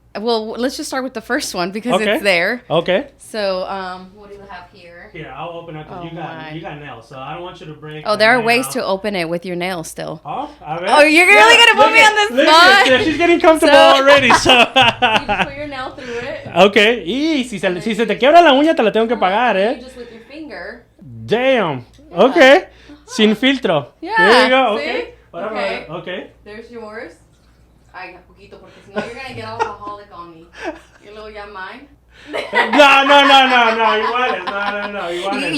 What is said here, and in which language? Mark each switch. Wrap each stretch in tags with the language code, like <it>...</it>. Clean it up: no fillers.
<en>Well, let's just start with the first one because it's there. Okay. So, what do we have here? Here, I'll open it because you got nails, so I don't want you to break. Oh, there are ways to open it with your nails still. Oh, you're really gonna put me on the spot? Yeah, she's getting comfortable already, so. You just put your nail through it. Okay.</en> <es>Y si se te quiebra la uña, te la tengo que pagar, eh?</es> <en>You just with your finger. Damn. Yeah. Okay.</en> <es>Sin filtro.</es> <en>Yeah. There you go. See? Okay. Okay. Okay. There's yours.</en> <es>Ay, poquito, porque si no</es> <en>you're gonna get alcoholic on me. You little ya mine.</en> <es>No. Iguales. No. Iguales.</es>